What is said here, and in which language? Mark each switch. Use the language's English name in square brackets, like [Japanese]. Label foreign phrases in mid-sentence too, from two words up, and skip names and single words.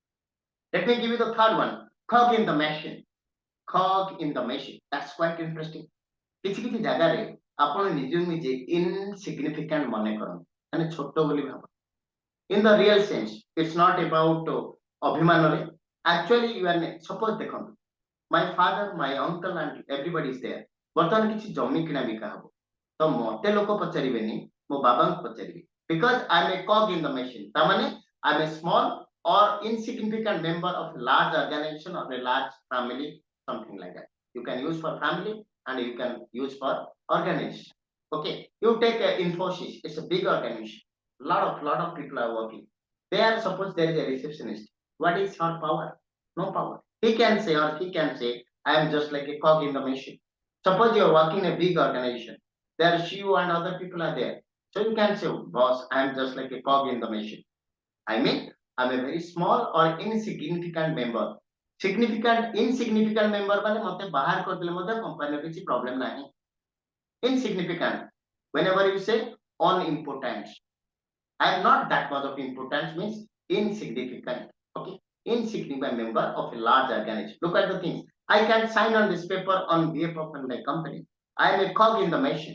[English] Let me give you the third one. Cog in the machine. Cog in the machine. That's quite interesting. [Odia] କିଛି କିଛି ଜାଗାରେ ଆପଣ ନିଜକୁ ନିଜେ insignificant ମନେ କରନ୍ତି ମାନେ ଛୋଟ ବୋଲି ଭାବନ୍ତି [English] in the real sense it's not about [Odia] ଅଭିମାନରେ [English] actually you are suppose ଦେଖନ୍ତୁ my father my uncle and everybody is there [Odia] ବର୍ତ୍ତମାନ କିଛି ଜମି କିଣା ବିକା ହବ ତ ମତେ ଲୋକ ପଚାରିବେନି ମୋ ବାବାଙ୍କୁ ପଚାରିବେ [English] because I am a cog in the machine [Odia] ତା ମାନେ [English] I am a small or insignificant member of a large organization or a large family something like that you can use for family and you can use for organization. Okay, you take Infosys, it's a big organization, lot of people are working there. Suppose there is a receptionist, what is her power? No power. He can say or he can say I am just like a cog in the machine. Suppose you are working in a big organization, there you and other people are there, so you can say boss I am just like a cog in the machine. I mean, I'm a very small or insignificant member. Insignificant member [Odia] ମାନେ ମତେ ବାହାର କରିଦେଲେ ମଧ୍ୟ କମ୍ପାନୀର କିଛି problem ନାହିଁ. [English] Insignificant. Whenever you say unimportant, I am not that much of importance means insignificant. Okay, insignificant member of a large organization. Look at the things. I can sign on this paper on behalf of my company. I am a cog in the machine.